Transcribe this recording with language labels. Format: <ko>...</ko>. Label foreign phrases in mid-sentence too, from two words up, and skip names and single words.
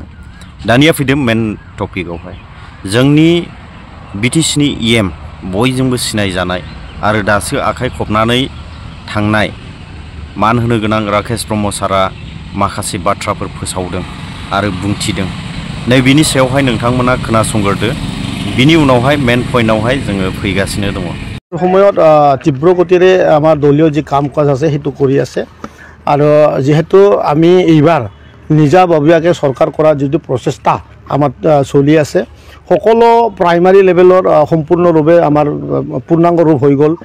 <brx>दानिया फैदों</brx> <en>main topic.</en> <brx>जोंनि बिटिसिनि इएम बयजोंबो सिनायजानाय आरो दासो आखाइ खबनानै थांनाय मान होनो गोनां राकेश ब्रह्म सारा माखासे बाथ्राफोर फोसावदों आरो बुंथिदों। नैबेनि सायावहाय नोंथांमोना खोनासंग्रोदो। बिनि उनावहाय</brx> <en>main point</en> <brx>जोङो फैगासिनो दङ।</brx> <as>সময়ত তীব্ৰ গতিৰে আমাৰ দলীয় যি কাম কাজ আছে সেইটো কৰি আছে আৰু যেহেতু আমি এইবাৰ নিজাববীয়াকৈ চৰকাৰ কৰা যিটো প্ৰচেষ্টা আমাৰ চলি আছে, সকলো</as> <en>primary level</en> <as>সম্পূৰ্ণৰূপে আমাৰ পূৰ্ণাংগ ৰূপ হৈ গ'ল।</as>